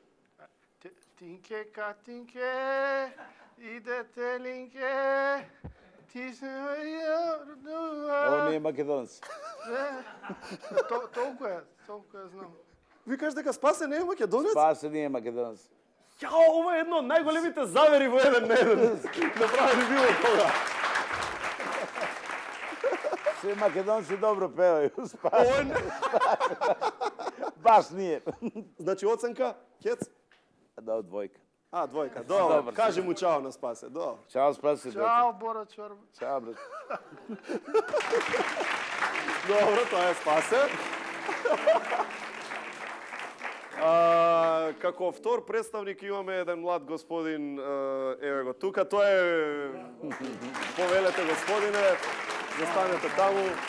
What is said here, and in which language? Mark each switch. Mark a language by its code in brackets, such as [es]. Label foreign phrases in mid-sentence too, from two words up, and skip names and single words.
[mk] Тинке, катинке, иде телинке, ти се [sr] Ovo nije Makedonac. [mk] Толкова е знам. Викаш дека Спасе не е македонец? [sr] Спасе nije Makedonac. [mk] Јао, ова е едно од најголемите завери во еден на еден. Направили било кога. [sr] Svi Makedonci dobro pevaju, Spase. Baš nije. [mk] Значи оценка, Кец? [sr] Da, двојка. [mk] А, двојка. Добро, кажи му чао на Спасе. Добро. Чао, Спасе. Чао, Бора Чорба. Чао, брат. Добро, тоа е Спасе. Како втор представник имаме еден млад господин, еве го тука, тоа е повелете господине, застанете таму.